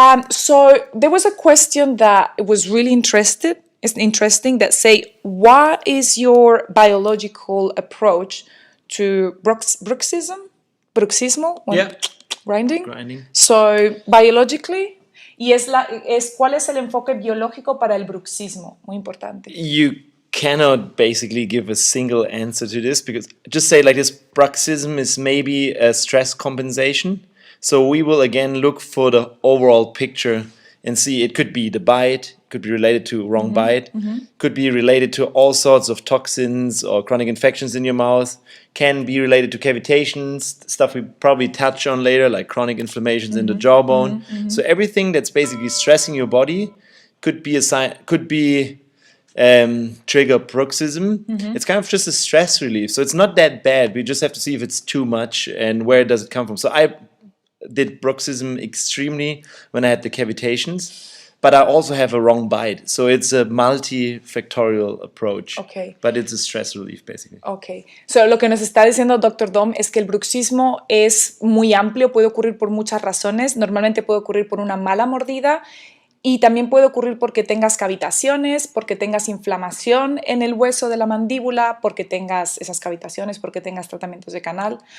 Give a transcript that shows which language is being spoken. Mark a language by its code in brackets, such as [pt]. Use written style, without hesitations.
[en] So there was a question that was really interesting that say, what is your biological approach to bruxismo? Yeah. Grinding. So biologically, [es] y ¿cuál es el enfoque biológico para el bruxismo? Muy importante. [en] You cannot basically give a single answer to this, because just say like this, bruxism is maybe a stress compensation. So we will again look for the overall picture and see, it could be the bite, could be related to wrong bite, could be related to all sorts of toxins or chronic infections in your mouth, can be related to cavitations, stuff we probably touch on later, like chronic inflammations in the jawbone. So everything that's basically stressing your body could be a sign, could be trigger bruxism. It's kind of just a stress relief, so it's not that bad. We just have to see if it's too much and where does it come from. So I did bruxism extremely when I had the cavitations, but I also have a wrong bite, so it's a multifactorial approach. Okay. But it's a stress relief basically. Okay. [es] So lo que nos está diciendo Dr. Dom es que el bruxismo es muy amplio, puede ocurrir por muchas razones. Normalmente puede ocurrir por una mala mordida, y también puede ocurrir porque tengas cavitaciones, porque tengas inflamación en el hueso de la mandíbula, porque tengas esas cavitaciones, porque tengas tratamientos de canal.